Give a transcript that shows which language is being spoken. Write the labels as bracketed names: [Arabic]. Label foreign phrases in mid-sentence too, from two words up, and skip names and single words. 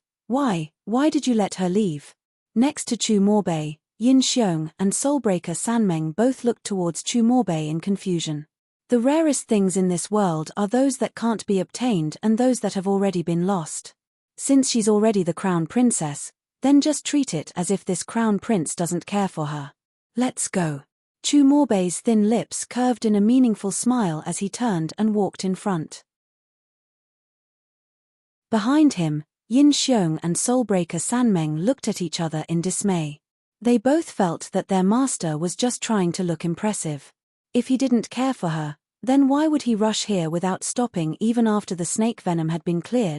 [English] Why did you let her leave? Next to Chu Morbei, Yin Xiong and Soulbreaker Sanmeng both looked towards Chu Morbei in confusion. The rarest things in this world are those that can't be obtained and those that have already been lost. Since she's already the crown princess, then just treat it as if this crown prince doesn't care for her. Let's go. Chu Morbei's thin lips curved in a meaningful smile as he turned and walked in front. Behind him, Yin Xiong and Soulbreaker Sanmeng looked at each other in dismay. They both felt that their master was just trying to look impressive. If he didn't care for her, then why would he rush here without stopping even after the snake venom had been cleared?